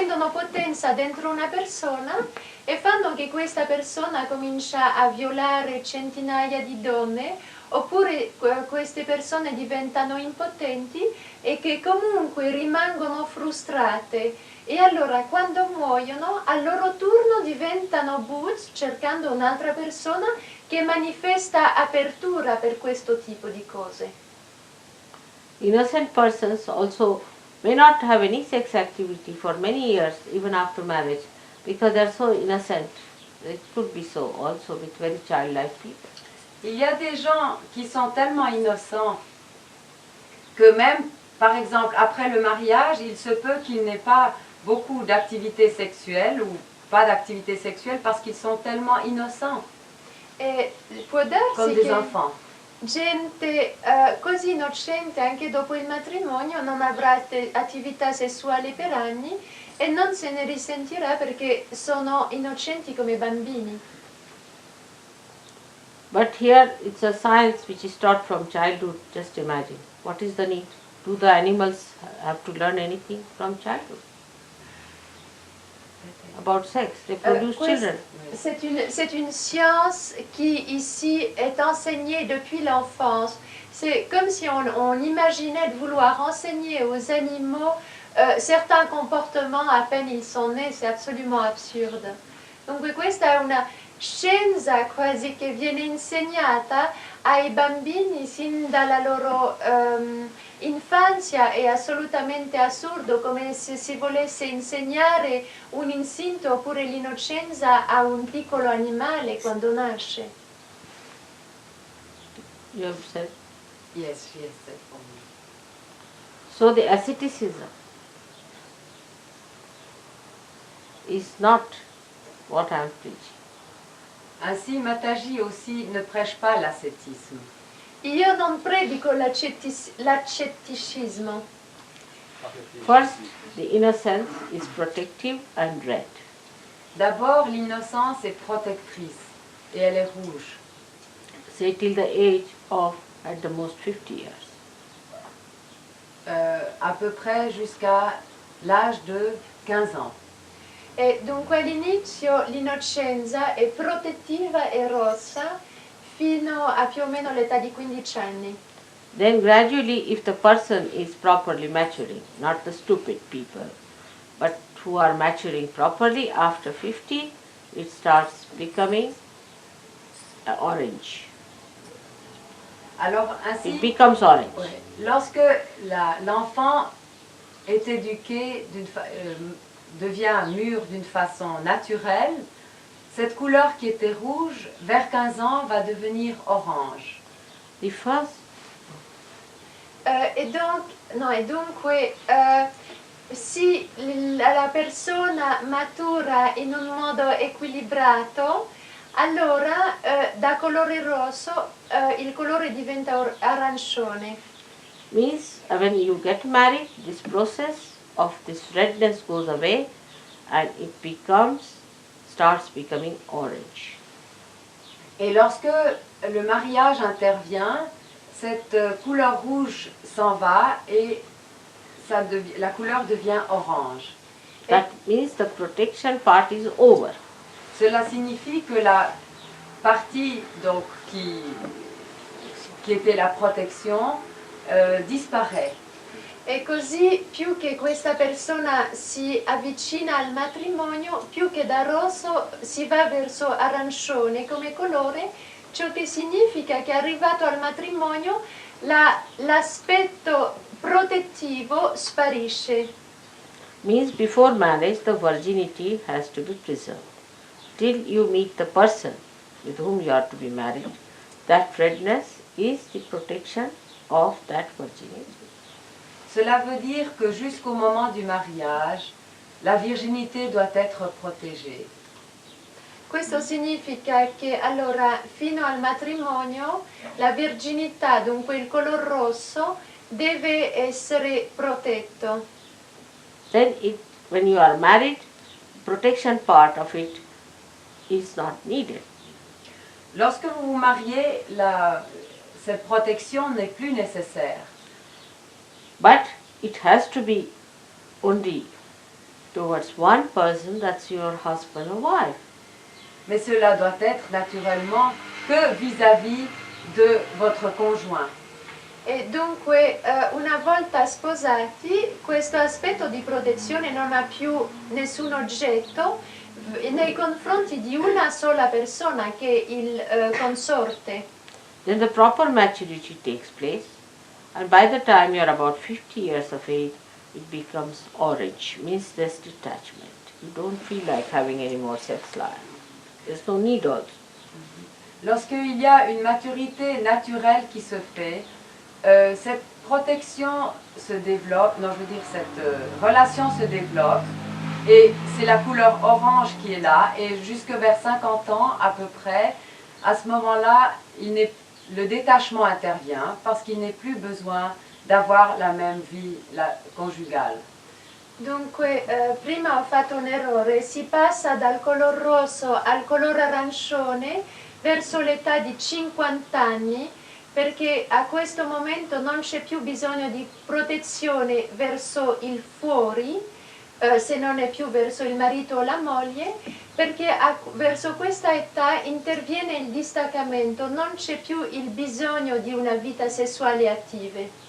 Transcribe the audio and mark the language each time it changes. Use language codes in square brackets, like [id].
[it] potenza dentro una persona e fanno che questa persona comincia a violare centinaia di donne, oppure queste persone diventano impotenti e che comunque rimangono frustrate, e allora quando muoiono a loro turno diventano Bhut cercando un'altra persona che manifesta apertura per questo tipo di cose. [en] Innocent persons also may not have any sex activity for many years, even after marriage, because they are so innocent. It could be so also with very childlike people. [fr] Il y a des gens qui sont tellement innocents que même, par exemple, après le mariage, il se peut qu'il n'ait pas beaucoup d'activité sexuelle ou pas d'activité sexuelle parce qu'ils sont tellement innocents, [it] E può darsi [fr] comme des [it] che [fr] enfants. [it] gente così innocente anche dopo il matrimonio non avrà attività sessuali per anni e non se ne risentirà perché sono innocenti come bambini. [en] But here it's a science which is taught from childhood. Just imagine. What is the need? Do the animals have to learn anything from childhood? About sex. They produce children. [fr] C'est une science qui ici est enseignée depuis l'enfance. C'est comme si on imaginait de vouloir enseigner aux animaux certains comportements à peine ils sont nés, c'est absolument absurde. [it] Dunque questa è una scienza quasi che viene insegnata ai bambini sin dalla loro infanzia, è assolutamente assurdo, come se si volesse insegnare un istinto oppure l'innocenza a un piccolo animale quando nasce. [en] You have said. Yes, she has said for me. So the asceticism is not what I am preaching. [fr] Ainsi, Mataji aussi ne prêche pas l'ascétisme. [it] Io non predico l'accetticismo. [en] First, the innocence is protective and red. [fr] D'abord, l'innocence est protectrice et elle est rouge. [en] Say till the age of at the most 50 years. [fr] À peu près jusqu'à l'âge de 15 ans. [it] E dunque all'inizio l'innocenza è protettiva e rossa fino a più o meno l'età di 15 anni. [en] Then gradually, if the person is properly maturing, not the stupid people, but who are maturing properly, after 50, it starts becoming orange. [fr] Alors ainsi, [en] It becomes orange. [fr] lorsque l'enfant est éduqué, devient mûr d'une façon naturelle, cette couleur qui était rouge, vers 15 ans, va devenir orange. [en] The first, [it] E dunque se la persona matura in un modo equilibrato, allora da colore rosso il colore diventa arancione. [en] Means when you get married, this process of this redness goes away and it starts becoming orange. [fr] Et lorsque le mariage intervient, cette couleur rouge s'en va et la couleur devient orange. [en] That means the protection part is over. [fr] Cela signifie que la partie donc, qui était la protection disparaît. [it] E così più che questa persona si avvicina al matrimonio, più che da rosso si va verso arancione come colore, ciò che significa che arrivato al matrimonio l'aspetto protettivo sparisce. [en] Means before marriage the virginity has to be preserved. Till you meet the person with whom you are to be married, that redness is the protection of that virginity. [fr] Cela veut dire que jusqu'au moment du mariage, la virginité doit être protégée. [it] Questo significa che allora fino al matrimonio la virginità, dunque il color rosso, deve essere protetto. [en] Then when you are married, protection part of it is not needed. [fr] Lorsque vous vous mariez, cette protection n'est plus nécessaire. [en] But it has to be only towards one person, that's your husband or wife. [fr] Mais cela doit être naturellement que vis-à-vis de votre conjoint. [it] E dunque una volta sposati questo aspetto di protezione non ha più nessun oggetto nei confronti di una sola persona che è il consorte. [en] Then the proper maturity takes place, and by the time you are about 50 years of age, it becomes orange, means there's detachment. You don't feel like having any more sex life. There's no need also. [fr] Lorsqu'il y a une maturité naturelle qui se fait, cette protection se développe, non je veux dire cette relation se développe, et c'est la couleur orange qui est là, et jusque vers 50 ans à peu près, à ce moment-là, le détachement intervient parce qu'il n'est plus besoin d'avoir la même vie conjugale. [it] Dunque, prima ho fatto un errore, si passa dal color rosso al color arancione verso l'età di 50 anni, perché a questo momento non c'è più bisogno di protezione verso il fuori, se non è più verso il marito o la moglie, perché verso questa età interviene il distaccamento, non c'è più il bisogno di una vita sessuale attiva.